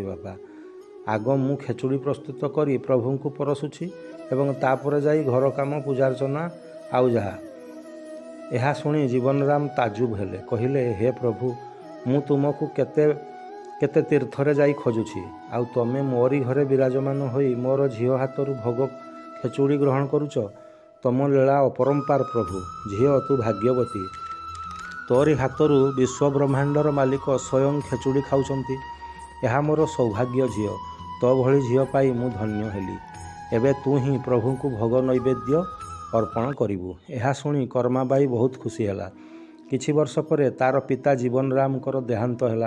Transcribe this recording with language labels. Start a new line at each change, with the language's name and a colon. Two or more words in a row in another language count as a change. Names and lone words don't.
Odia: ବାପା ଆଗ ମୁ ଖେଚୁଡ଼ି ପ୍ରସ୍ତୁତ କରି ପ୍ରଭୁ କୋ ପରସୁଛି, ଏବଂ ତାପରେ ଯାଇ ଘର କାମ, ପୂଜାର୍ଚ୍ଚନା ଆଉ ଜହା। ଏହା ଶୁଣି ଜୀବନରାମ ତାଜୁବ ହେଲେ। କହିଲେ, ହେ ପ୍ରଭୁ, ମୁ ତୁମକୋ କେତେ କେତେ ତୀର୍ଥରେ ଯାଇ ଖୋଜୁଛି, ଆଉ ତମେ ମୋରି ଘରେ ବିରାଜମାନ ହୋଇ ମୋର ଝୀଲ ହାତରୁ ଭୋଗ ଖେଚୁଡ଼ି ଗ୍ରହଣ କରୁଚ। ତମ ଲୀଳା ଅପରମ୍ପାର ପ୍ରଭୁ। ଝୀଲ ତୁ ଭାଗ୍ୟବତୀ। ତୋରି ହାତରୁ ବିଶ୍ୱ ବ୍ରହ୍ମାଣ୍ଡର ମାଲିକ ସ୍ୱୟଂ ଖେଚୁଡ଼ି ଖାଉଛନ୍ତି। ଏହା ମୋର ସୌଭାଗ୍ୟ ଝିଅ। ତୋ ଭଳି ଝିଅ ପାଇ ମୁଁ ଧନ୍ୟ ହେଲି। ଏବେ ତୁ ହିଁ ପ୍ରଭୁଙ୍କୁ ଭୋଗ ନୈବେଦ୍ୟ ଅର୍ପଣ କରିବୁ। ଏହା ଶୁଣି କରମାବାଇ ବହୁତ ଖୁସି ହେଲା। କିଛି ବର୍ଷ ପରେ ତାର ପିତା ଜୀବନରାମଙ୍କର ଦେହାନ୍ତ ହେଲା।